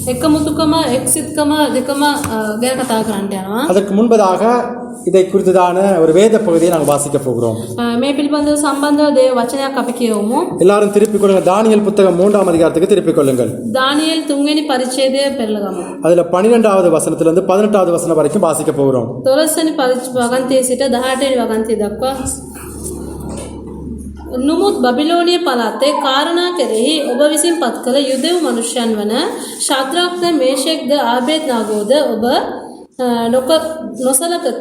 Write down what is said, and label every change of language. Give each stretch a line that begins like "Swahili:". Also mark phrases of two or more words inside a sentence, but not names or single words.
Tamil: அதற்கு முன்பதாக இதை குறித்ததான ஒரு வேத பகுதியை நாங்கள் வாசிக்க போகிறோம். எல்லாரும் திருப்பிக் கொள்ளுங்கள். தானியேல் புத்தகம் 3ஆம் அதிகாரத்துக்கு திருப்பிக் கொள்ளுங்கள். அதுல 12வது வசனத்திலிருந்து 18வது வசனம் வரைக்கும் வாசிக்க போகிறோம்.
Sinhala: නුමුත් බබිලෝනිය පළාතේ කාරණා කෙරෙහි ඔබ විසින් පත් කළ යුදෙව් මනුෂ්‍යයන් වන ශාද්‍රාක්ද මේෂෙක්ද ආබේද්නාගෝද ඔබ නොසලකති.